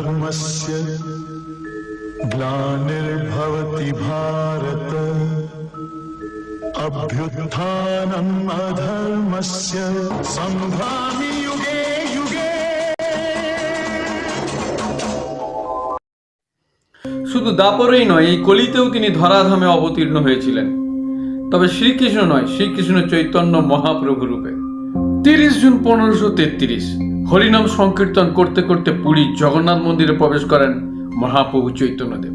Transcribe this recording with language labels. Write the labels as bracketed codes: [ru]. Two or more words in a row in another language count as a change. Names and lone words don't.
[sa] धर्मस्य ग्लानिर्भवति भारत अभ्युत्थानम् अधर्मस्य सम्भ्रामि युगे युगे। [bn] শুধু দাপরেই নয়, এই কলিতেও তিনি ধরাধামে অবতীর্ণ হয়েছিলেন। তবে শ্রীকৃষ্ণ নয়, শ্রীকৃষ্ণ চৈতন্য মহাপ্রভু রূপে। 30 জুন 1533 হরিনাম সংকীর্তন করতে করতে পুরীর জগন্নাথ মন্দিরে প্রবেশ করেন মহাপ্রভু চৈতন্যদেব।